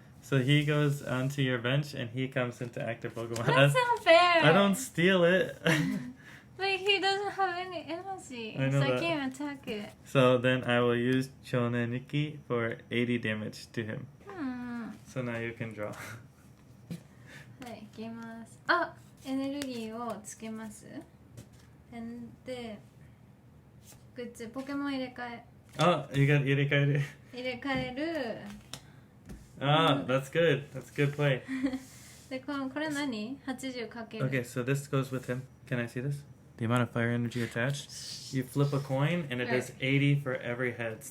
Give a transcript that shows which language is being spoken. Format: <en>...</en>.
<en>So he goes onto your bench and he comes into active Pokemon. That's not fair. I don't steal it. But he doesn't have any energy. I know so I that. can't attack it. So then I will use Chonen Nikki for 80 damage to him. So now you can draw.</en> <ja>はい、いきます。あ、エネルギーをつけます。で、グッズ、ポケモン入れ替え。</ja> <en>Oh, you got 入れ替える。</en> <ja>入れ替える。</ja> <en>Ah, that's good. That's good play.</en> <ja>で、これ何 ?80 かける。</ja> <en>Okay, so this goes with him. Can I see this? The amount of fire energy attached. You flip a coin and it does 80 for every heads.</en>